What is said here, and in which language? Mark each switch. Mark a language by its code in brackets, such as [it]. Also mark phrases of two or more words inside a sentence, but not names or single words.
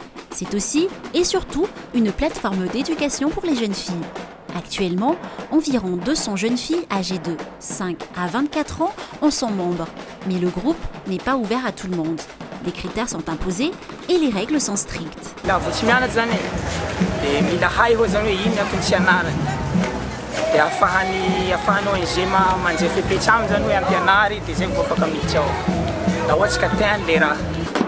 [fr] C'est aussi et surtout une plateforme d'éducation pour les jeunes filles. Actuellement, environ 200 jeunes filles âgées de 5 à 24 ans en sont membres. Mais le groupe n'est pas ouvert à tout le monde. Les critères sont imposés et les règles sont strictes. [mg] dia afahanao izay manjay fepetra aminy zany hoe ampianary dia zay mivofaka miditra ao. La ohatsy ka tiany le raha.